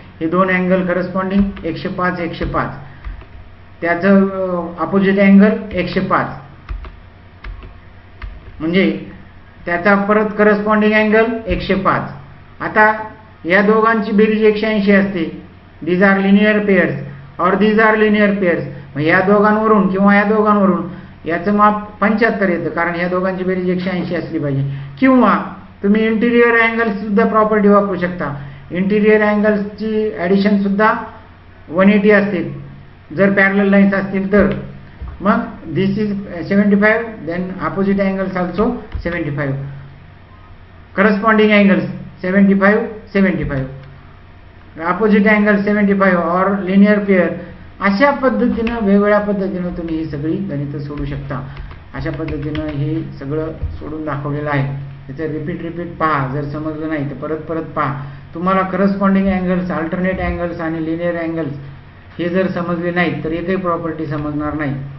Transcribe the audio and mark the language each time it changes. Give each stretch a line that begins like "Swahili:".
Marathi: हे दोन angle corresponding 105 त्याचं अपोजिट अँगल 105, म्हणजे त्याचा परत करस्पॉन्डिंग अँगल 105. आता या दोघांची बेरीज 180 असते.
English: These are linear pairs और these are linear pairs.
Marathi: मग या दोघांवरून किंवा या दोघांवरून याचं माप 75 येतं, कारण या दोघांची बेरीज 180 असली पाहिजे. किंवा तुम्ही इंटिरियर अँगल सुद्धा प्रॉपर्टी वापरू शकता. इंटिरियर अँगल्सची ॲडिशन सुद्धा 180 असते जर पॅरलल लाईन्स असतील तर.
English: मग this is 75, then opposite angles also 75, corresponding angles 75, opposite angle 75 और linear pair.
Marathi: अशा पद्धतीनं वेगवेगळ्या पद्धतीनं तुम्ही ही सगळी गणितं सोडू शकता. अशा पद्धतीनं हे सगळं सोडून दाखवलेलं आहे. त्याचं रिपीट पहा, जर समजलं नाही तर परत पहा. तुम्हाला करस्पॉन्डिंग अँगल्स, अल्टरनेट अँगल्स आणि लिनियर अँगल्स हे जर समजले नाहीत तर एकही प्रॉपर्टी समजणार नाही.